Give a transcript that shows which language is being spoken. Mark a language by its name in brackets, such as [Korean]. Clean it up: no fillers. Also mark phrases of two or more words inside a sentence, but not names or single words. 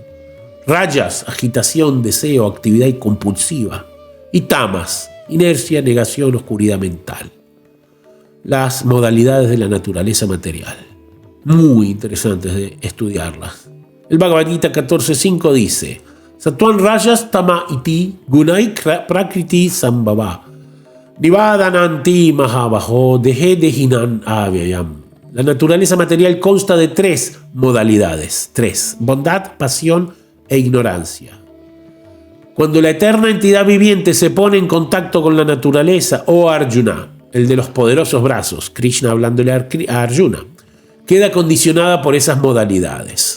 [Spanish] Rajas, agitación, deseo, actividad compulsiva. Y tamas, inercia, negación, oscuridad mental. Las modalidades de la naturaleza material. Muy interesantes de estudiarlas. El Bhagavad Gita 14.5 dice: [Sanskrit] सत्त्वन् रजस् तम इति गुणै प्रकृति सम्भव निवदनन्ति महाबाहो देहे देहिनन् अव्ययम्. [Spanish] La naturaleza material consta de tres modalidades. Tres: bondad, pasión e ignorancia. Cuando la eterna entidad viviente se pone en contacto con la naturaleza, oh Arjuna, el de los poderosos brazos, Krishna hablándole a Arjuna, queda condicionada por esas modalidades.